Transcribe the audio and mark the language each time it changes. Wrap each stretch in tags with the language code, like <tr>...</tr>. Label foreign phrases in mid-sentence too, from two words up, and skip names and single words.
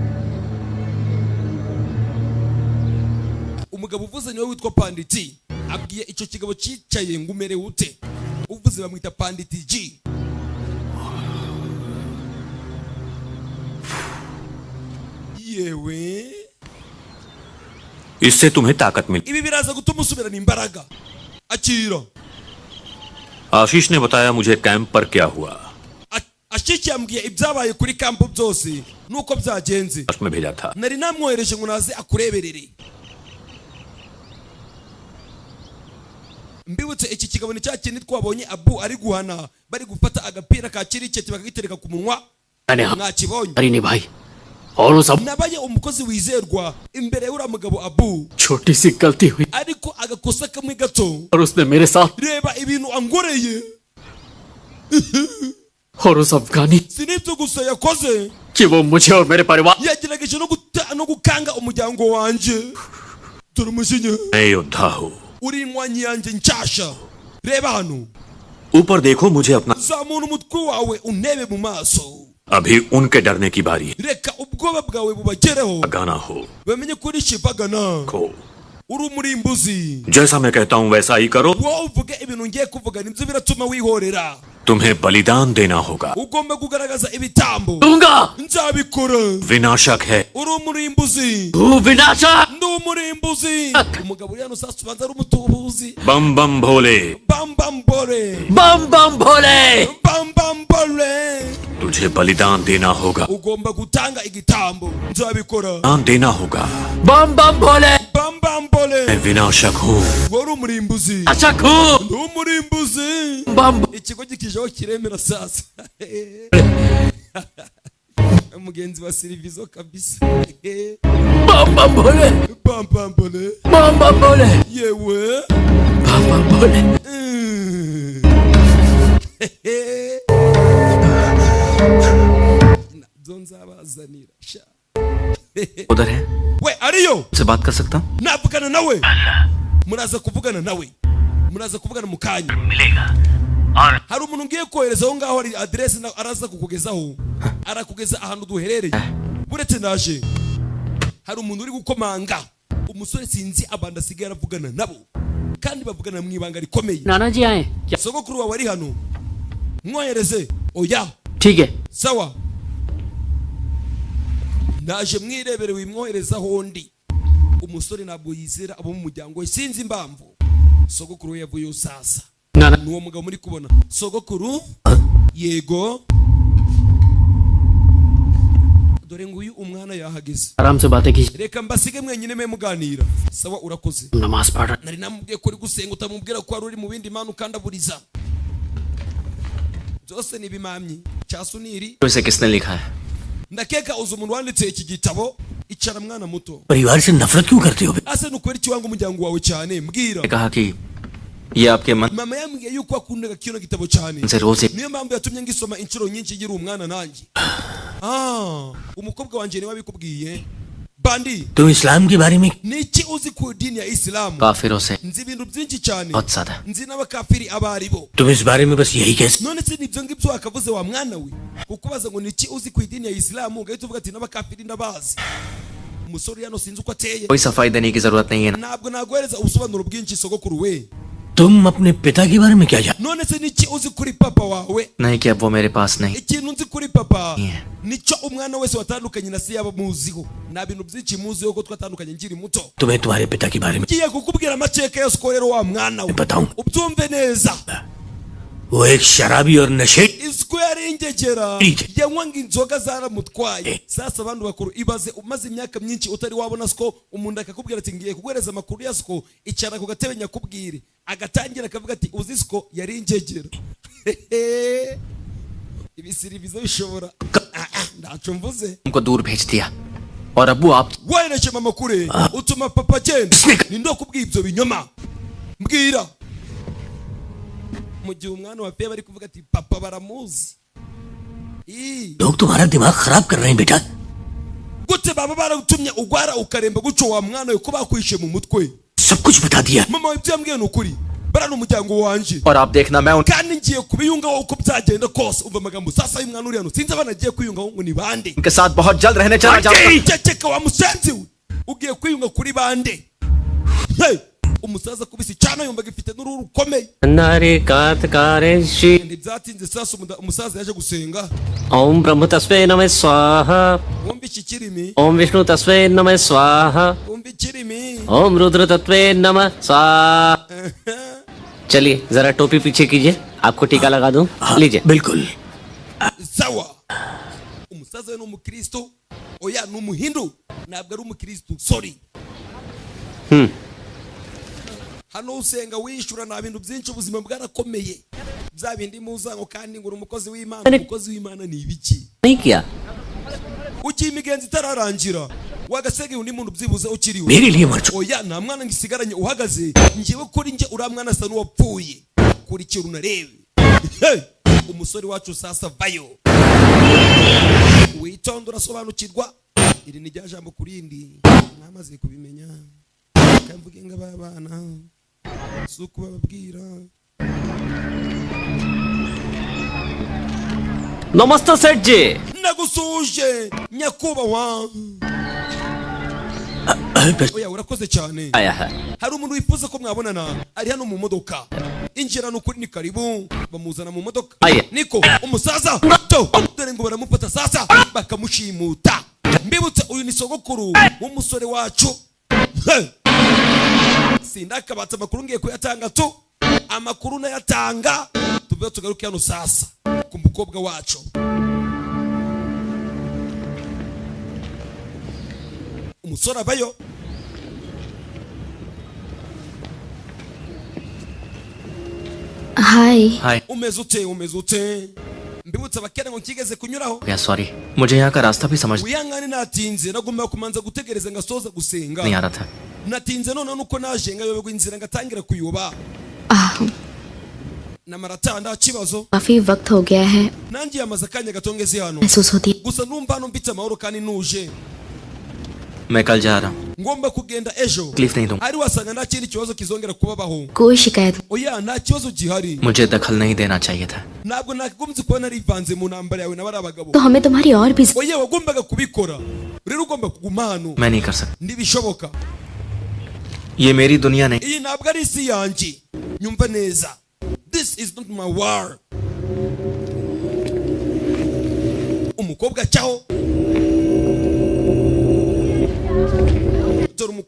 <rw>umugabo uvuze niwe witwa panditi abwiye icyo kigabo cyicaye ngo umere ute uvuze bamwita panditi G yewe</rw> <hi>इससे तुम्हें ताकत मिली</hi> <rw>ibi biraza gutuma usubirana imbaraga akira</rw> <hi>आशीष ने बताया मुझे कैंप पर क्या हुआ</hi> <rw>Ashiki yambwiye ibyabaye kuri kampo byose nuko byagenze</rw> <hi>में भेजा था</hi> <rw>nari namwohereje ngo naze akureberere mbibutse iki kigabo ni cya kintu twabonye Abu ari guhana bari gufata agapira ka kiriketi bakagitereka ku munwa mwakibonye</rw> <hi>अरे नहीं भाई और वो सब</hi> <rw>nabaye umukozi wizerwa imbere y'ura mugabo Abu</rw> <hi>छोटी सी गलती हुई</hi> <rw>ariko agakosa kamwe gato</rw> <hi>और उसने मेरे साथ</hi> <rw>reba ibintu angoreye</rw> <hi>और उस अफगानी</hi> <rw>sinibyo gusa yakoze</rw> <hi>कि वो मुझे और मेरे परिवार</hi> <rw>yagerageje no gukanga umuryango wanje dore umujinya</rw> <hi>मैं योद्धा हूँ</hi> <rw>uri intwanyi yanjye nshasha reba hano</rw> <hi>ऊपर देखो मुझे अपना</hi> <rw>zamura umutwe wawe unebe mu maso</rw> <hi>अभी उनके डरने की बारी है</hi> <rw>reka ubwoba bwawe bubagereho</rw> <hi>गाना हो</hi> <rw>bamenye ko uri shipagana</rw> <hi>को</hi> <rw>uri umurimbuzi</rw> <hi>जैसा मैं कहता हूँ वैसा ही करो</hi> <rw>wowe uvuge ibintu ngiye kuvuga nibyo biratuma wihorera</rw> <hi>तुम्हें बलिदान देना होगा</hi> <rw>ugomba kugaragaza ibitambo</rw> <hi>दूंगा</hi> <rw>nzabikora</rw> <hi>विनाशक है</hi> <rw>uri umurimbuzi</rw> <hi>तू विनाशक</hi> <rw>ndi umurimbuzi umugabo uri hano sasa ubanza ari umutubuzi</rw> <hi>बम बम भोले bam bam bore बम बम भोले bam bam bore तुझे बलिदान देना होगा</hi> <rw>ugomba gutanga igitambo nzabikora</rw> <hi>दान देना होगा बम बम भोले bam bam mbambole विनाशक हूँ</hi> <rw>wari umurimbuzi Achaku! ndi umurimbuzi Bambo! ikigo gikijeho kiremera sasa mugenzi wa Silvizo kabisa</rw> <hi>Bambambole! bambambole Bambambole!</hi> <rw>yewe</rw> <hi>Bambambole!</hi> <rw>nzabazanira sha</rw> <hi>उधर है</hi> <rw>we ariyo</rw> <hi>से बात कर सकता हूँ</hi> <rw>navugana nawe muraza kuvugana nawe muraza kuvugana mu kanya</rw> <hi>मिलेगा और</hi> <rw>hari umuntu ngiye kohereza aho ngaho hari address araza kukugezaho arakugeza ahantu duherereye buretse naje hari umuntu uri gukomanga umusore sinzi abanda asigaye aravugana nabo kandi bavugana mu ibanga rikomeye</rw> <hi>नाना जी आए क्या</hi> <rw>sogokuru wawe ari hano mwohereze oya</rw> <hi>ठीक है</hi> <rw>sawa naje mwirebere wimwohereza hondi umusore ntabwo yizera abo mu muryango we sinzi impamvu sogokuru we yavuye sasa</rw> <hi>नाना</hi> <rw>nuwo mugabo muri kubona sogokuru yego dore nguyu umwana yahageze</rw> <hi>आराम से बातें कीजिए</hi> <rw>reka mbasige mwenyine me muganira sawa urakoze</rw> <hi>नमाज पढ़ रहा</hi> <rw>nari namubwiye ko uri gusenga utamubwira ko ari uri mu bindi mana ukandaburiza byose ni bimamyi cyasuniri</rw> <hi>तो इसे किसने लिखा है</hi> <rw>ndakeka uzi umuntu wanditse iki gitabo icara mwana muto</rw> <hi>परिवार से नफरत क्यों करते हो</hi> <rw>ase nukubera iki wanga umuryango wawe cyane mbwira</rw> <hi>कहा कि ये आपके मन</hi> <rw>mama yambwiye yuko akundaga kino gitabo cyane</rw> <hi>से रोज एक</hi> <rw>niyo mpamvu yatumye ngisoma inshuro nyinshi igira umwana nanjye umukobwa wanjye niwe wabikubwiye bandi</rw> <hi>तुम इस्लाम के बारे में</hi> <rw>niki uzi ku dini ya isilamu</rw> <hi>काफिरों से</hi> <rw>nzi ibintu byinshi cyane</rw> <hi>बहुत ज्यादा</hi> <rw>nzi n'abakafiri abari bo</rw> <hi>तुम इस बारे में बस यही कह</hi> <rw>none se nibyo ngibyo wakavuze wa mwana we kukubaza ngo niki uzi ku idini ya isilamu ugahita uvuga ati n'abakafiri ndabazi umusore hano sinzi uko ateye</rw> <hi>कोई सफाई देने की जरूरत नहीं है</hi> <rw>ntabwo naguhereza ubusobanuro bwinshi sogokuru we</rw> <hi>तुम अपने पिता के बारे में क्या जानते</hi> <rw>none se niki uzi kuri papa wawe</rw> <hi>नहीं कि अब वो मेरे पास नहीं</hi> <rw>ikintu nzi kuri papa</rw> <en>Yeah.</en> <rw>nicyo umwana wese watandukanye na se yaba muziho nta bintu byinshi muziho ko twatandukanye nkiri muto</rw> <hi>तुम्हें तुम्हारे पिता के बारे में</hi> <rw>ngiye kukubwira amateka yose ko rero wa mwana we</rw> <hi>बताऊं</hi> <rw>ubyumve neza</rw> <hi>वो एक शराबी और नशे</hi> <rw>isiko yari ingegera Ije. yanywaga inzoga zaramutwaye sasa abantu bakuru ibaze umaze imyaka myinshi utari wabona siko umuntu akakubwira ati ngiye kuguhereza amakuru ya siko icara ku gatebe nyakubwire agatangira akavuga ati uzi siko yari ingegera ibisirivizo bishobora ndaco mvuze</rw> <hi>तुमको दूर भेज दिया और अबू आप</hi> <rw>wereje mama kure utuma papa agenda ni ndo kubwira ibyo binyoma mbwira mu gihe umwana wa pe bari kuvuga ati papa baramuzi</rw> <hi>लोग तुम्हारा दिमाग खराब कर रहे हैं बेटा</hi> <rw>gute baba baragutumye ugwara ukaremba guco wa mwana we ko bakwishe mu mutwe</rw> <hi>सब कुछ बता दिया</hi> <rw>mama we ibyo yambwiye ni ukuri barana umuryango wanje</rw> <hi>और आप देखना मैं उन</hi> <rw>kandi ngiye kubiyungaho uko byagenda kose umva amagambo sasa y'umwana uri hano sinzi abana agiye kwiyungaho ngo ni bande</rw> <hi>उनके साथ बहुत जल्द रहने चला जाऊंगा</hi> <rw>ceceka wa musenzi we ugiye kwiyunga kuri bande Hey! umusaza kubisi cyane yumvaga ifite n'uruhu rukomeye नारे कात कारे श्री ntibyatinze sasa umusaza yaje gusenga</rw> <sa>ओम ब्रह्म तस्मै नमः स्वाहा</sa> <rw>wumva iki kirimi</rw> <sa>ओम विष्णु तस्मै नमः स्वाहा</sa> <rw>wumva ikirimi</rw> <sa>ओम रुद्र तत्वे नमः स्वाहा</sa> <hi>चलिए जरा टोपी पीछे कीजिए आपको टीका लगा दूं लीजिए बिल्कुल</hi> <rw>sawa umusaza we ni umukristo oya ni umuhindu ntabwo ari umukristo sorry hano usenga wishura nta bintu byinshi ubuzima bwarakomeye bya bindi muzango kandi ngo uri umukozi w'imana ni ibiki</rw> <hi>नहीं किया</hi> <rw>ugiye imigenzi itararangira wagasegeye undi muntu byibuze ukiriwe</rw> <hi>मेरे लिए मर चुका</hi> <rw>oya nta mwana ngisigaranye uhagaze ngiwe kuri njye uriya mwana asa n'uwapfuye kurikira unarebe Hey! umusore wacu sasa vayo witonda urasobanukirwa iri ni rya jambo kurindi mwamaze kubimenya kamvuge ngo aba bana si ukubababwira</rw> <hi>नमस्ते सेठ जी</hi> <rw>nagusuje nyakubahwa oya urakoze cyane</rw> <hi>आया है</hi> <rw>hari umuntu wifuza ko mwabonana ari hano mu modoka injira n'ukuri ni karibu bamuzana mu modoka Aye. niko umusaza to dore ngo baramufata sasa bakamushimuta mbibutse uyu ni sogokuru w'umusore wacu Hey! sindakabatse amakuru ngiye kuyatanga tu amakuru nayatanga tuvuye tugaruke hano sasa ku mukobwa wacu umusore abayo</rw> <en>हाय हाय</en> <rw>umeze ute mbibutsa abakene ngo nkigeze kunyuraho</rw> <hi>क्या सॉरी मुझे यहाँ का रास्ता भी समझ</hi> <rw>wihangane natinze nagomba kumanza gutegereza ngasoza gusenga</rw> <hi>नहीं आ रहा था</hi> <rw>natinze none nuko naje ngayoberwa inzira ngatangira kuyoba namarata nda kibazo</rw> <hi>काफी वक्त हो गया है</hi> <rw>nanjye yamaze akanya gatongeze hano</rw> <hi>महसूस होती</hi> <rw>gusa numva hano mbitse amahoro kandi nuje</rw> <hi>मैं कल जा रहा हूँ</hi> <rw>ngomba kugenda ejo</rw> <hi>तकलीफ नहीं दूंगा</hi> <rw>ari wasanga nta kindi kibazo kizongera kubabaho</rw> <hi>कोई शिकायत</hi> <rw>oya nta kibazo gihari</rw> <hi>मुझे दखल नहीं देना चाहिए था</hi> <rw>ntabwo nakigomze kuba narivanze mu ntambara yawe n'abari abagabo</rw> <hi>तो हमें तुम्हारी और भी</hi> <rw>oya wagombaga kubikora rero ugomba kuguma hano</rw> <hi>मैं नहीं कर सकता</hi> <rw>ntibishoboka</rw> <hi>ये मेरी दुनिया नहीं</hi> <rw>iyi ntabwo ari isi yanjye nyumva neza</rw> <en>this is not my war</en> <rw>umukobwa cyaho dore</rw>